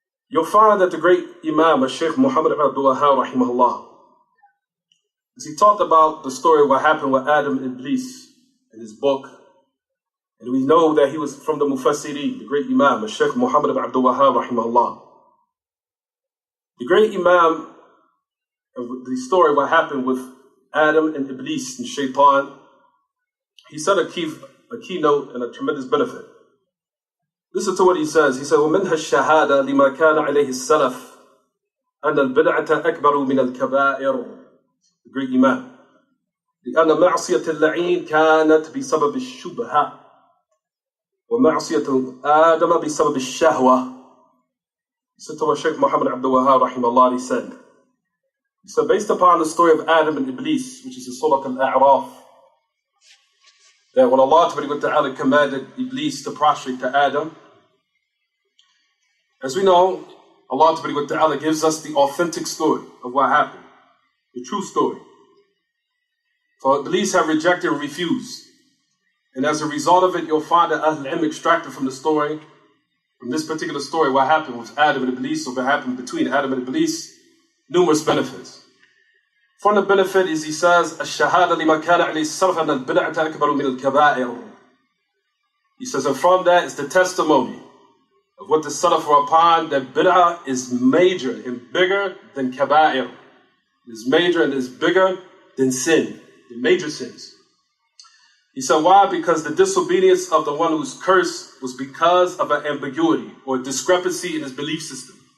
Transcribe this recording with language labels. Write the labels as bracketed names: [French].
[English] you'll find that the great Imam, Sheikh Muhammad ibn Abdul-Wahhab, rahimahullah, as he talked about the story of what happened with Adam and Iblis in his book, and we know that he was from the Mufassirin, the great Imam, Sheikh Muhammad ibn Abdul-Wahhab, rahimahullah. The great Imam, the story of what happened with Adam and Iblis and Shaitan, he said a keynote and a tremendous benefit. Listen to what he says. He said, [Arabic] وَمِنْهَا الشَّهَادَةِ لِمَا كَانَ عَلَيْهِ السَّلَفِ أَنَّ الْبِدْعَةَ أَكْبَرُ مِنَ الْكَبَائِرِ. [English] The great Imam. [Arabic] لأن معصية اللعين كانت بسبب الشبهة ومعصية آدم بسبب الشهوة. [English] Listen to what Sheikh Muhammad Abdul-Wahhab rahimahullah said. He said, based upon the story of Adam and Iblis, which is in Surah Al-A'raf, that when Allah Ta'ala commanded Iblis to prostrate to Adam, as we know, Allah Ta'ala gives us the authentic story of what happened, the true story. For Iblis have rejected and refused. And as a result of it, you'll find that Ahl al-Ilm extracted from the story, from this particular story, what happened with Adam and Iblis, or what happened between Adam and Iblis, numerous benefits. From the benefit is, he says, [Arabic] الشهادة لما كان عليه السلف أن البدعة أكبر من الكبائر. [English] He says, and from that is the testimony of what the Salaf were upon, that bid'ah is major and bigger than kaba'ir. It is major and is bigger than sin, the major sins. He said, why? Because the disobedience of the one who's cursed was because of an ambiguity or discrepancy in his belief system.